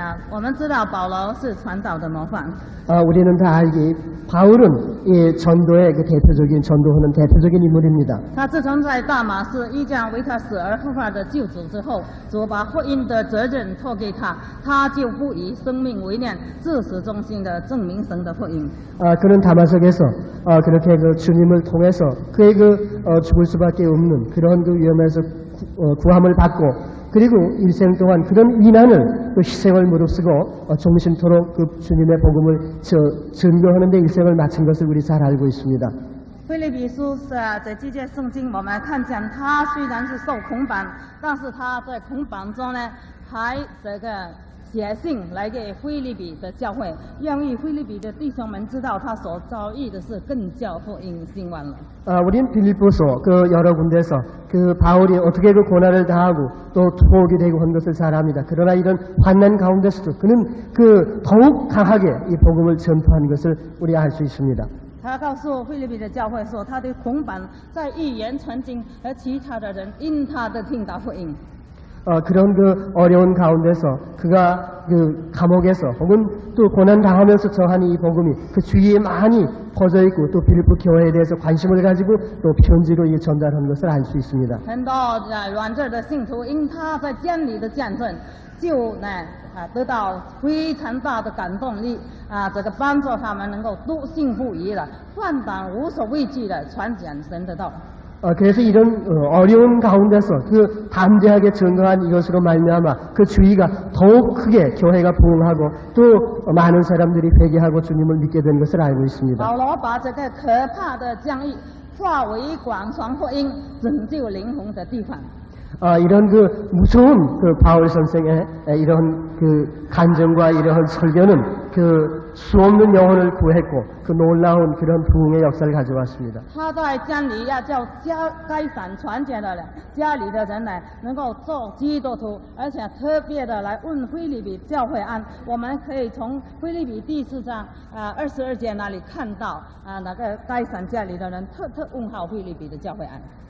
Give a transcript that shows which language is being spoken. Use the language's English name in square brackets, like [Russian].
[Chinese] 我们知道保罗是传道的模范。 [Korean] 우리는 다 알기 바울은 이 전도의 그 대표적인 전도하는 대표적인 인물입니다. [Chinese] 他自从在大马士一将为他死而复活的救主之后，主把福音的责任托给他，他就不以生命为念，自始忠心的证明神的福音。 [Korean] 그는 다마석에서 그렇게 그 주님을 통해서 그의 죽을 수밖에 없는 그런 그 위험에서 구함을 받고 그리고 일생 동안 그런 위난을 그 희생을 무릅쓰고 종신토록 그 주님의 복음을 증거하는 데 일생을 마친 것을 우리 잘 알고 있습니다. [Chinese] 腓立比书这几节圣经，我们看见他虽然是受捆绑，但是他在捆绑中呢，还这个写信来给腓立比的教会，愿意腓立比的弟兄们知道他所遭遇的是更叫福音兴旺了。 [Korean] 우린 빌립보서 그 여러 군데서 그 바울이 어떻게 그 고난을 당하고 또 투옥이 되고 한 것을 잘 압니다. 그러나 이런 환난 가운데서도 그는 그 더욱 강하게 이 복음을 전파한 것을 우리 알 수 있습니다. [Chinese] 他告诉腓立比的教会说，他的捆绑在预言传经，而其他的人因他的听到福音。 [Korean] 그런 그 어려운 가운데서 그가 그 감옥에서 혹은 또 고난 당하면서 전하는 이 복음이 그 주위에 많이 퍼져 있고 또 빌립보 교회에 대해서 관심을 가지고 또 편지로 전달한 것을 알 수 있습니다. [Chinese] 很多软弱的信徒因他在监里的见证，就得到非常大的感动力这个帮助他们能够笃信不疑的，放胆无所畏惧的传讲神的道。 [Korean] 그래서 이런 어려운 가운데서 그 담대하게 증거한 이것으로 말미암아 그 주의가 더욱 크게 교회가 부흥하고 또 많은 사람들이 회개하고 주님을 믿게 된 것을 알고 있습니다. [Chinese] 保罗把这个可怕的疆域化为广传福音、拯救灵魂的地方。 [Korean] 이런 그 무서운 그 바울 선생의 이런 그 간증과 이러한 설교는 그 수없는 영혼을 구했고 그 놀라운 그런 부흥의 역사를 가져왔습니다. [Chinese] 他在监里要叫该散传讲的人，家里的人呢，能够做基督徒，而且特别的来问腓立比教会安。我们可以从腓立比第4章22节那里看到那个该散家里的人特问候腓立比的教会安。